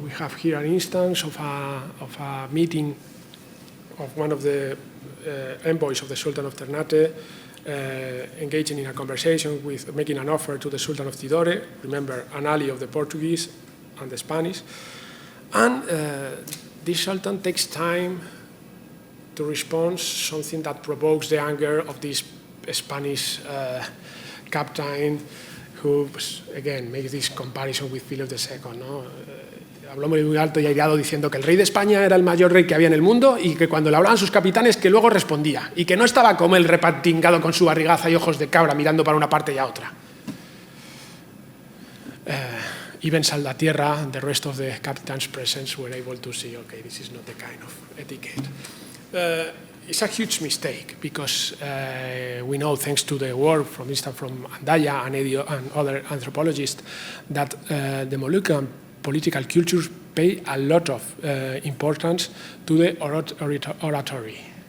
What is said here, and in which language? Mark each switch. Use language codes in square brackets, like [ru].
[en] We have here an instance of a meeting of one of the envoys of the Sultan of Ternate, engaging in a conversation with, making an offer to the Sultan of Tidore, remember, an ally of the Portuguese and the Spanish. And this Sultan takes time to respond, something that provokes the anger of this Spanish captain, who, again, makes this comparison with Philip II, ¿no? [es] Habló muy alto y airado diciendo que el rey de España era el mayor rey que había en el mundo y que cuando le hablaban sus capitanes que luego respondía y que no estaba como él repatingado con su barrigaza y ojos de cabra mirando para una parte y a otra. [en] Even Salvatierra and the rest of the captain's presence were able to see, okay, this is not the kind of etiquette. It's a huge mistake because we know, thanks to the work from Andaya and other anthropologists, that the Moluccan political cultures pay a lot of importance to the oratory.